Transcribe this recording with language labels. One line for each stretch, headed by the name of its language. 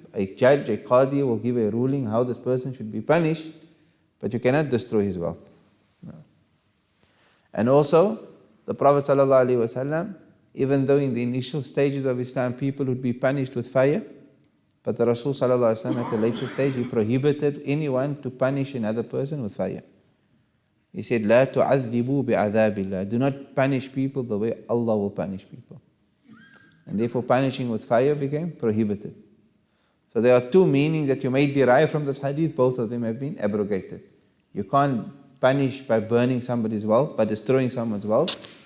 English: A judge, a qadi will give a ruling how this person should be punished, but you cannot destroy his wealth. No. And also, the Prophet ﷺ, even though in the initial stages of Islam people would be punished with fire, but the Rasul ﷺ at the later stage, he prohibited anyone to punish another person with fire. He said,
Arabic: لا تعذبوا بعذاب الله.
English: Do not punish people the way Allah will punish people. And therefore punishing with fire became prohibited. So there are two meanings that you may derive from this hadith. Both of them have been abrogated. You can't punish by burning somebody's wealth, by destroying someone's wealth.